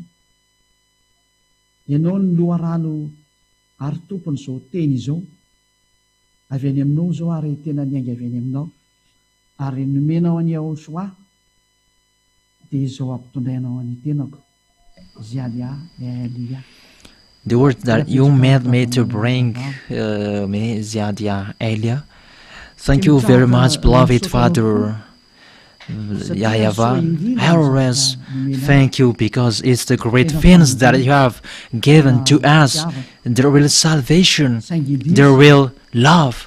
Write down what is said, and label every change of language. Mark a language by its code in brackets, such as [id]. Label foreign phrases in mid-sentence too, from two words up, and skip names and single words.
[mg] Ianao ny loharano ary tompony izao teny izao, avy any aminao izao ary tena niainga avy any aminao, ary nomenao any YAHOSHUAH dia izao ampitondrainao any tenako Elia. [en] The word that you made me to bring me Elia. Thank you very much, beloved Father YAHVAH. I always thank you because it's the great things that you have given to us, the real salvation, the real love.